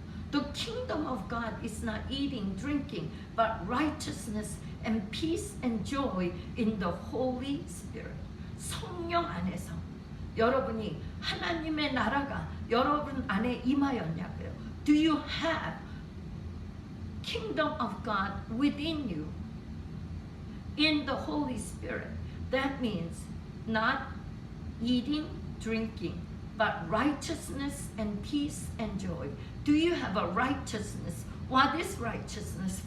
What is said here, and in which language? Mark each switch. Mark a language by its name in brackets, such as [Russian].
[English] The kingdom of God is not eating, drinking, but righteousness and peace and joy in the Holy Spirit. [Korean] 성령 안에서 여러분이 하나님의 나라가 여러분 안에 임하였냐고요. [English] Do you have kingdom of God within you in the Holy Spirit? That means not eating, drinking, but righteousness and peace and joy. Do you have a righteousness? What is righteousness?